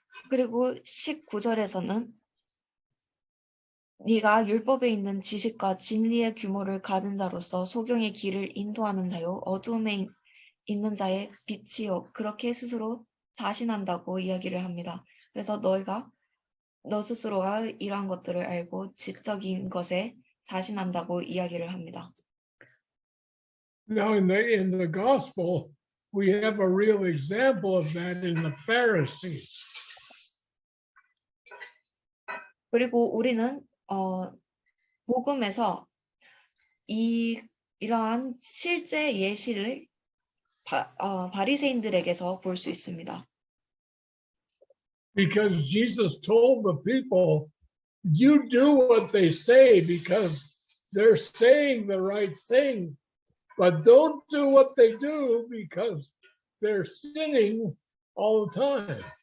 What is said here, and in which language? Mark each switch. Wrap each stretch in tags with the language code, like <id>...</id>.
<ko>그리고 19절에서는 네가 율법에 있는 지식과 진리의 규모를 가진 자로서 소경의 길을 인도하는 자요 어두움에 있는 자의 빛이요 그렇게 스스로 자신한다고 이야기를 합니다. 그래서 너 스스로가 이러한 것들을 알고 지적인 것에 자신한다고 이야기를 합니다.</ko> <en>Now in the gospel, we have a real example of that in the Pharisees.</en> <ko>그리고 우리는 복음에서 이러한 실제 예시를 바리새인들에게서 볼 수 있습니다.</ko> <en>Because Jesus told the people, you do what they say because they're saying the right thing, but don't do what they do because they're sinning all the time.</en>